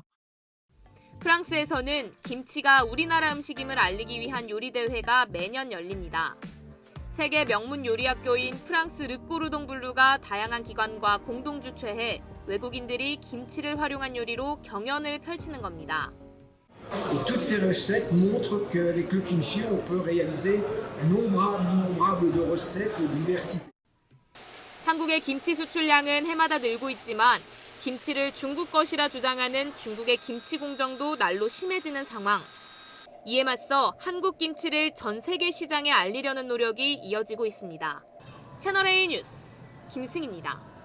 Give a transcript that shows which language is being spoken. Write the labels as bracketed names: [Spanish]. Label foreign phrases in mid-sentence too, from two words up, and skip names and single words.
[Korean] 프랑스에서는 김치가 우리나라 음식임을 알리기 위한 요리대회가 매년 열립니다. 세계 명문 요리학교인 프랑스 르꼬르동 블루가 다양한 기관과 공동 주최해 외국인들이 김치를 활용한 요리로 경연을 펼치는 겁니다. [French] Toutes ces recettes montrent que avec le kimchi, on peut réaliser innombrables de recettes diversité. [Korean] 한국의 김치 수출량은 해마다 늘고 있지만 김치를 중국 것이라 주장하는 중국의 김치 공정도 날로 심해지는 상황. 이에 맞서 한국 김치를 전 세계 시장에 알리려는 노력이 이어지고 있습니다. 채널A 뉴스 김승희입니다.